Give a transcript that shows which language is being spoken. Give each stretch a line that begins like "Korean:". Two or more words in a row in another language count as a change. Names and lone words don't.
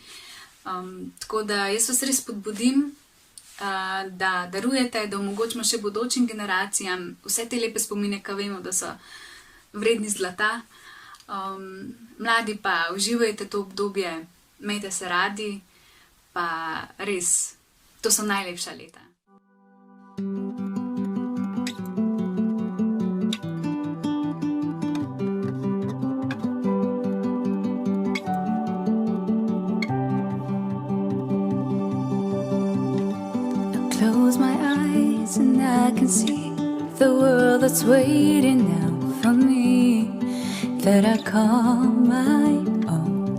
Slovenian: Tako da jaz vas res spodbudim, da darujete, da omogočimo še bodočim generacijam vse te lepe spomine, ki vemo, da so vredni zlata. Mladi pa uživajte to obdobje, imejte se radi, pa res, to so najlepša leta.
English: Close my eyes and I can see the world that's waiting now for me, that I call my own.